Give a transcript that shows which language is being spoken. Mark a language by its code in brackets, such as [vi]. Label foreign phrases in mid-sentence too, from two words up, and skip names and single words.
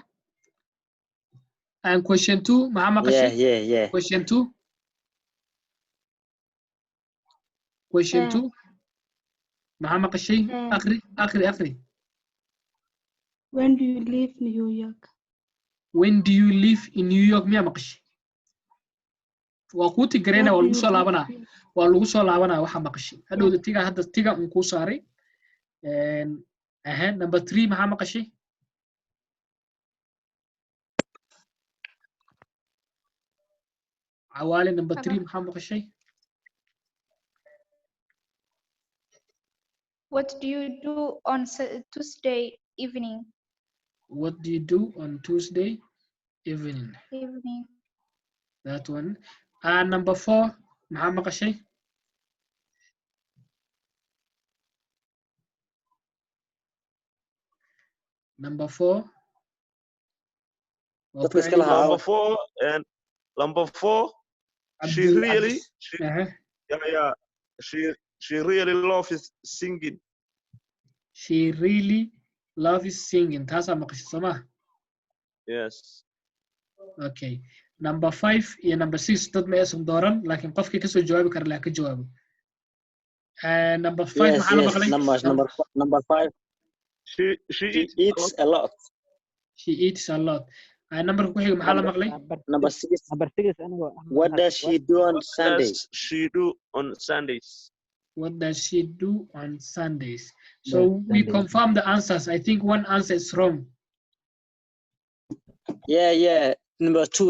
[en] And question 2, Muhammad Qashi? Yeah. Question 2. Question 2. [so] Muhammad Qashi, Akhri. [en] When do you live in New York? When do you live in New York? [so] Miya maqashi? Waa kuu tigrayna waa lagu soo laabanaa. Waa lagu soo laabanaa waxa maqashi. Hadhowda tiga un kuu saaray. Number 3 maxaa maqashi? Awali number 3 maxaa maqashay? [en] What do you do on Tuesday evening? What do you do on Tuesday evening? That one. And number 4, [so] maxaa maqashay? [en] Number 4. Number 4. She really loves singing. She really loves singing. [so] Taasaa maqashay sooma? [en] Yes. Okay. [so] Number 5 iyo number 6 dad ma aysan dooran laakiin qofkii kasoo jawaabi kara la ka jawaabo. Number 5 maxaa la maqlay? [en] Number 5. She eats a lot. She eats a lot. [so] number ku xiga maxaa la maqlay? [en] Number 6. What does she do on Sundays? Does she do on Sundays? What does she do on Sundays? So we confirm the answers. I think one answer is wrong. Yeah. Number 2.